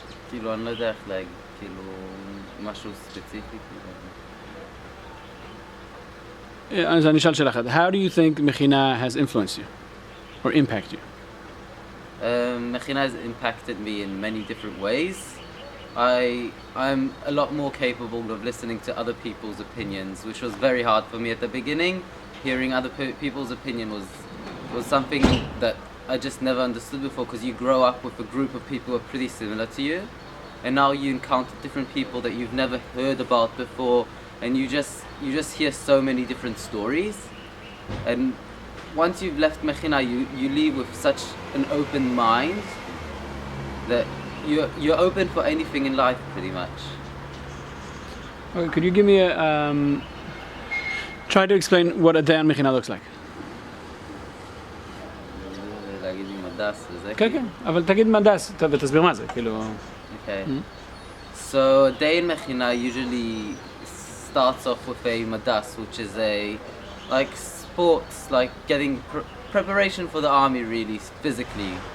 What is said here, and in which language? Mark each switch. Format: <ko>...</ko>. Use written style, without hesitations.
<he>כאילו אני לא יודע איך להגיד, כאילו משהו ספציפי. אז אני אשאל שאלה אחת.</he> <en>How do you think Mechinat has influenced you? Or impacted you? Mechinat has impacted me in many different ways. I'm a lot more capable of listening to other people's opinions, which was very hard for me at the beginning. Hearing other people's opinion was something that I just never understood before, because you grow up with a group of people who are pretty similar to you, and now you encounter different people that you've never heard about before, and you just hear so many different stories. And once you've left Mechinat, you leave with such an open mind that you're open for anything in life, pretty much. Okay, could you give me a try to explain what a day on Mechinat looks like?</en> <he>להגיד עם הדס וזה. כן, כן, אבל תגיד מדס ותסביר מה זה, כאילו...</he> <en>Okay. So a day in Mechinat usually starts off with a madas, which is a like sports, like getting preparation for the army, really physically.</en>